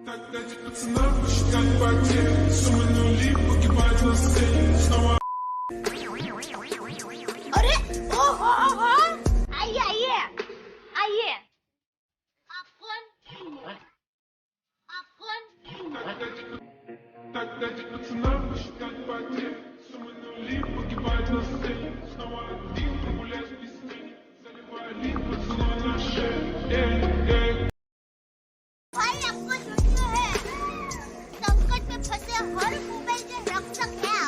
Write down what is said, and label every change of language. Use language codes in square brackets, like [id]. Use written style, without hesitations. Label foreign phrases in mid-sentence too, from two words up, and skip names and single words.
[ru] Ради пацана посчитать потери, суммы нули погибать на сцене. Снова [hi] अरे ओहो ओहो आइए आइए आइए आप कौन [ru] Ради пацана посчитать потери, суммы нули погибать на сцене. Снова один прогуляюсь без тени, заливая лик поцелуй на шее. [hi] भाई आपको सुनना है संकट में फंसे हर मोबाइल के रक्षक है आप